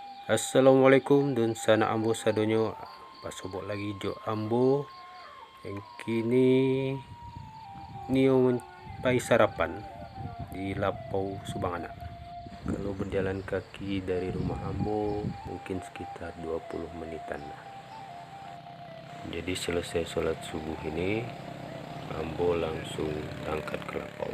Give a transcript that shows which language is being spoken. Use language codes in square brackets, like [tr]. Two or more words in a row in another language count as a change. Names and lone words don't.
[min] Assalamualaikum dan sana ambo sadonyo pasobok lagi jo ambo yang kini nio menpai sarapan di Lapau Subangana. [id] Kalau berjalan kaki dari rumah ambo mungkin sekitar 20 menitan. Jadi selesai sholat subuh ini ambo langsung berangkat ke Lapau.